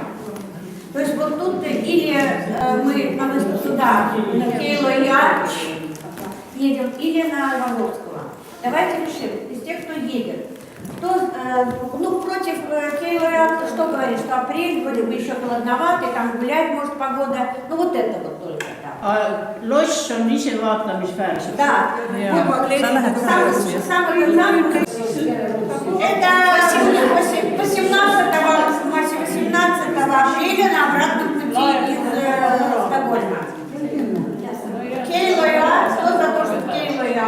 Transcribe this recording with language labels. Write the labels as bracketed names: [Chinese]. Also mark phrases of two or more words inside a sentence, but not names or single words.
[Russian] То есть вот тут или мы на выставку туда, на Кейло-Юан едем, или на Вазовского. Давайте решим, из тех, кто едет. Кто, против Кейло-Юан, что говорит, что апрель, вроде бы еще холодноватый, там гулять может погода, ну вот это вот только там. [Estonian] Loss on ise vaatamisväärselt. [Russian] Да, это 18 апреля на обратном пути из Стокгольма. Кейло-Юан, кто за то, что Кейло-Юан?